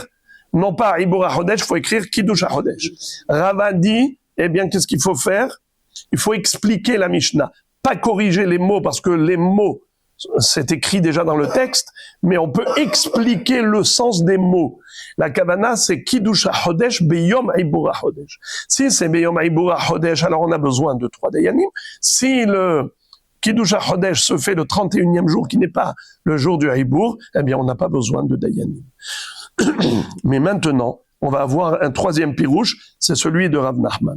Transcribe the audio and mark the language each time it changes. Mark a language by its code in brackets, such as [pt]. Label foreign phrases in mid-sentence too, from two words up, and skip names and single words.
[fr] Non pas [he] עיבור החודש, [fr] il faut écrire [he] קידוש החודש. [fr] Rava dit, eh bien, qu'est-ce qu'il faut faire? Il faut expliquer la Mishnah. Pas corriger les mots, parce que les mots, c'est écrit déjà dans le texte, mais on peut expliquer le sens des mots. La kavana, c'est [he] קידוש החודש ביום עיבור החודש. [fr] Si c'est [he] ביום עיבור החודש, [fr] alors on a besoin de 3 dayanim. Si le [he] קידוש החודש [fr] se fait le 31e jour, qui n'est pas le jour du Ibur, eh bien on n'a pas besoin de dayanim. Mais maintenant, on va avoir un 3e pirouche, c'est celui de Rav Nachman.